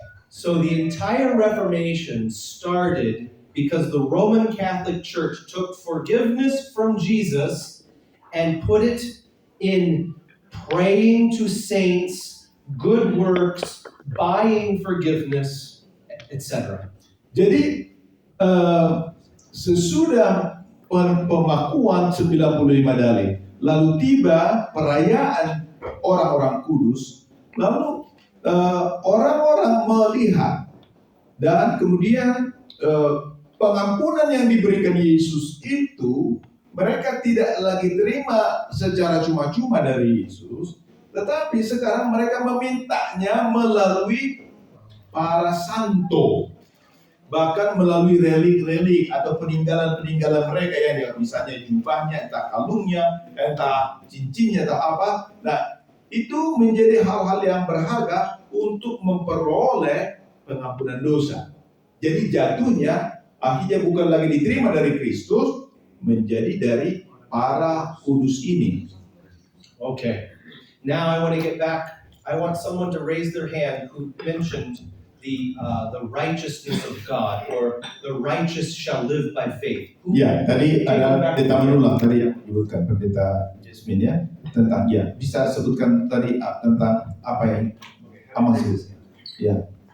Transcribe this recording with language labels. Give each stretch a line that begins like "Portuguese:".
English: So the entire Reformation started because the Roman Catholic Church took forgiveness from Jesus and put it in praying to saints, good works, buying forgiveness, etc.
Indonesian: Jadi sesudah pemakuan 95 dalil, lalu tiba perayaan orang-orang kudus, lalu orang-orang melihat dan kemudian pengampunan yang diberikan Yesus itu mereka tidak lagi terima secara cuma-cuma dari Yesus, tetapi sekarang mereka memintanya melalui para santo, bahkan melalui relik-relik atau peninggalan-peninggalan mereka yang misalnya jubahnya, entah kalungnya, entah cincinnya, entah apa. Nah, itu menjadi hal-hal yang berharga untuk memperoleh pengampunan dosa. Jadi jatuhnya akhirnya bukan lagi diterima dari Kristus, menjadi dari para kudus ini.
English: Okay. Now I want to get back. I want someone to raise their hand who mentioned the righteousness of God, or the righteous shall live by faith. Who-
Indonesian: Ya, tadi ada pendeta ulang tadi yang disebutkan pendeta Jasmine ya tentang bisa sebutkan tadi tentang apa yang maksud ya.